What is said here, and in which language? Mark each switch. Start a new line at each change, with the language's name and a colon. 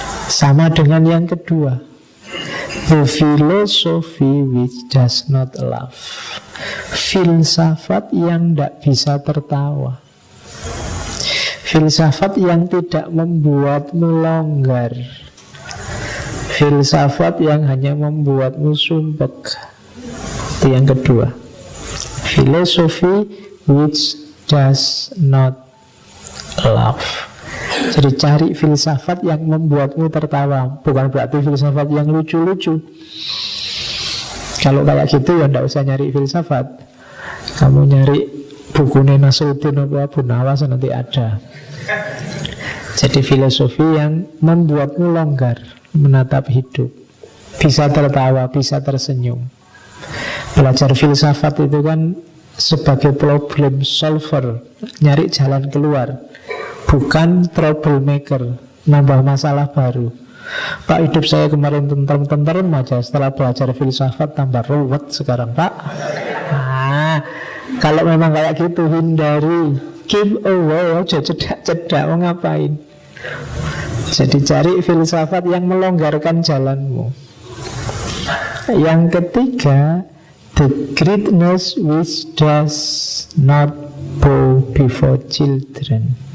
Indonesian: Sama dengan yang kedua,
English: the philosophy which does not laugh.
Indonesian: Filsafat yang tidak bisa tertawa. Filsafat yang tidak membuatmu longgar. Filsafat yang hanya membuatmu sumpek. Itu yang kedua.
English: Philosophy which does not laugh.
Indonesian: Jadi cari filsafat yang membuatmu tertawa. Bukan berarti filsafat yang lucu-lucu. Kalau kayak gitu ya tidak usah nyari filsafat. Kamu nyari buku Nasruddin atau Abu Nawas nanti ada. Jadi filosofi yang membuatmu longgar menatap hidup, bisa tertawa, bisa tersenyum. Belajar filsafat itu kan sebagai problem solver, nyari jalan keluar, bukan troublemaker, nambah masalah baru. Pak, hidup saya kemarin tentrem-tentrem aja, setelah belajar filsafat tambah ruwet sekarang Pak. Nah, kalau memang kayak gitu hindari,
English: keep away
Indonesian: aja,
Javanese: cedak-cedak
Indonesian: mau ngapain. Jadi cari filsafat yang melonggarkan jalanmu. Yang ketiga,
English: the greatness which does not bow before children.